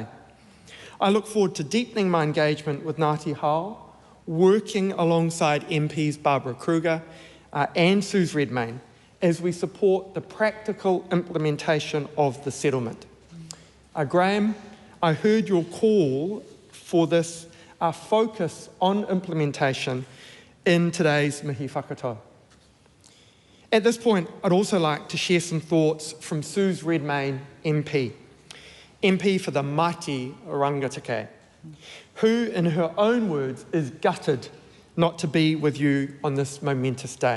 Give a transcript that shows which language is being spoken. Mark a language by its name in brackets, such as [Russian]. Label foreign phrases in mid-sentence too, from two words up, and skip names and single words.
[English] I look forward to deepening my engagement with Ngāti Hāua, working alongside MPs Barbara Kruger and Suze Redmayne as we support the practical implementation of the settlement. Graham, I heard your call for this focus on implementation in today's [Māori] mihi whakatau. [English] At this point, I'd also like to share some thoughts from Suze Redmayne, MP for the mighty Rangatake, who, in her own words, is gutted not to be with you on this momentous day.